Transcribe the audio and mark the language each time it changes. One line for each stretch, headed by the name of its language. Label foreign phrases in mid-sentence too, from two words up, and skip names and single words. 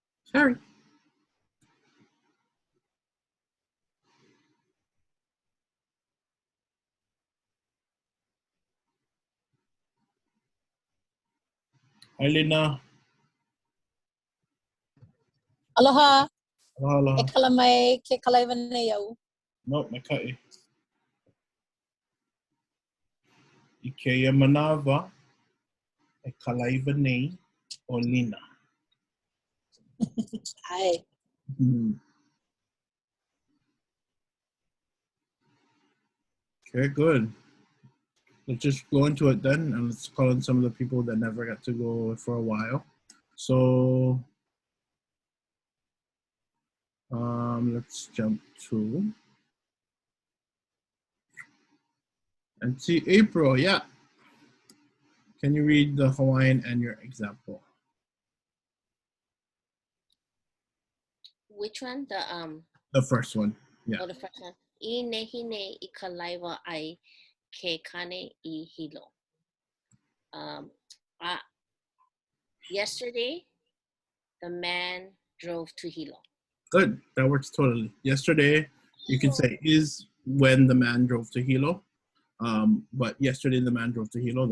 English: Sorry. Hi, Lina.
Hawaiian: Aloha. Aloha. E kala mai ke kalaiwa nei au.
English: Nope, Makai.
Hawaiian: Ikeia manawa e kalaiwa nei o Lina. Ai.
English: Okay, good. Let's just go into it then, and let's call in some of the people that never got to go for a while. So, let's jump to and see April. Yeah. Can you read the Hawaiian and your example? Which one? The first one. Yeah. Oh, the first one.
Hawaiian: I nehine I kalaiwa ai ke kane I hilo.
English: Yesterday, the man drove to Hilo. Good. That works totally. Yesterday, you can say is when the man drove to Hilo. But yesterday the man drove to Hilo.